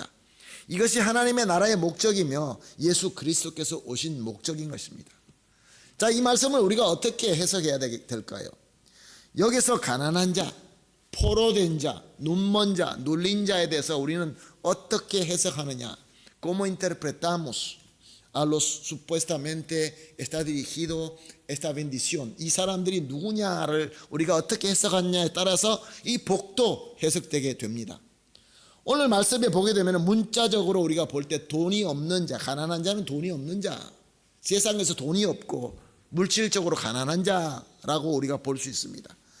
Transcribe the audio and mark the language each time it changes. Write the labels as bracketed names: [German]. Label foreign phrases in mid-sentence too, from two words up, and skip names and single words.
[Korean] 이것이 하나님의 나라의 목적이며 예수 그리스도께서 오신 목적인 것입니다. 자, 이 말씀을 우리가 어떻게 해석해야 될까요? 여기서 가난한 자, 포로된 자, 눈먼 자, 눌린 자에 대해서 우리는 어떻게 해석하느냐? [Spanish] ¿Cómo interpretamos a los supuestamente está dirigido esta bendición? [Korean] 이 사람들이 누구냐를 우리가 어떻게 해석하느냐에 따라서 이 복도 해석되게 됩니다. 오늘 말씀에 보게 되면 문자적으로 우리가 볼 때 돈이 없는 자, 가난한 자는 돈이 없는 자, 세상에서 돈이 없고 물질적으로 가난한 자라고 우리가 볼 수 있습니다.